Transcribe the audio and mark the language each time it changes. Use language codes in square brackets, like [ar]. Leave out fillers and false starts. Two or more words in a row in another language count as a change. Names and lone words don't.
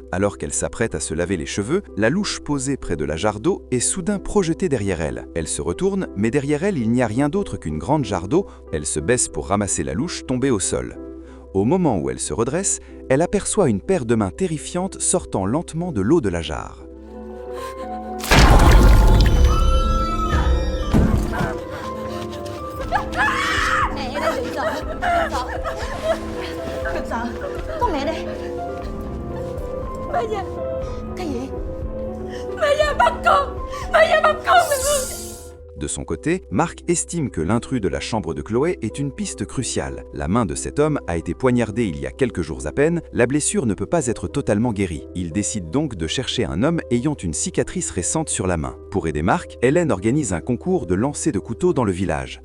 [fr] Alors qu'elle s'apprête à se laver les cheveux, la louche posée près de la jarre d'eau est soudain projetée derrière elle. Elle se retourne, mais derrière elle, il n'y a rien d'autre qu'une grande jarre d'eau. Elle se baisse pour ramasser la louche tombée au sol. Au moment où elle se redresse, elle aperçoit une paire de mains terrifiantes sortant lentement de l'eau de la jarre. [vi] Mẹ đây bị sợ. Đừng sợ. Có mẹ đây. Bà già. Cái gì? Bà già bắt con. Bà già bắt con mình. [fr] De son côté, Marc estime que l'intrus de la chambre de Chloé est une piste cruciale. La main de cet homme a été poignardée il y a quelques jours à peine, la blessure ne peut pas être totalement guérie. Il décide donc de chercher un homme ayant une cicatrice récente sur la main. Pour aider Marc, Hélène organise un concours de lancer de couteaux dans le village.